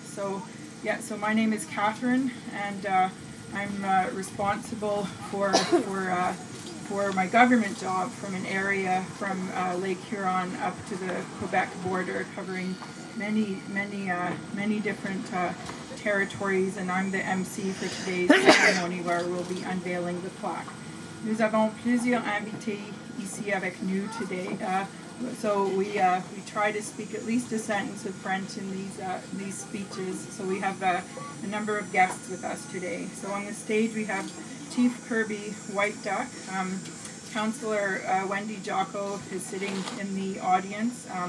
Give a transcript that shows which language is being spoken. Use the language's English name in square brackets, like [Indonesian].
[English] So my name is Catherine, and I'm responsible for my government job from an area from Lake Huron up to the Quebec border, covering many different territories, and I'm the MC for today's ceremony where we'll be unveiling the plaque. [French] Nous avons plusieurs invités ici avec nous [English] today. So we try to speak at least a sentence of French in these speeches. So we have a number of guests with us today. So on the stage we have Chief Kirby White Duck. Councillor Wendy Jocko is sitting in the audience.